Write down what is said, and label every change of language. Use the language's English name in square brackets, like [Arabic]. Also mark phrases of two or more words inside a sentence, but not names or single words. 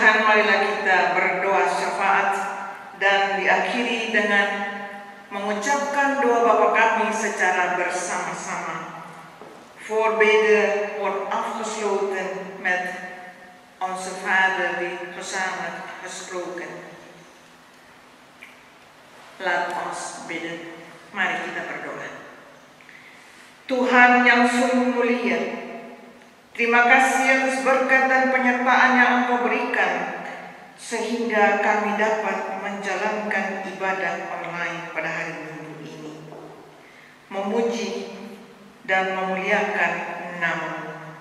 [Indonesian] marilah kita berdoa syafaat dan diakhiri dengan mengucapkan doa Bapa kami secara bersama-sama. [Dutch] Voorbeden wordt afgesloten met onze Vader die gezamenlijk gesproken. Laat ons bidden. [Indonesian] Mari kita berdoa. Tuhan yang sungguh mulia, terima kasih atas berkat dan penyertaan yang Engkau berikan sehingga kami dapat menjalankan ibadah online pada hari Minggu ini, memuji dan memuliakan nama-Mu.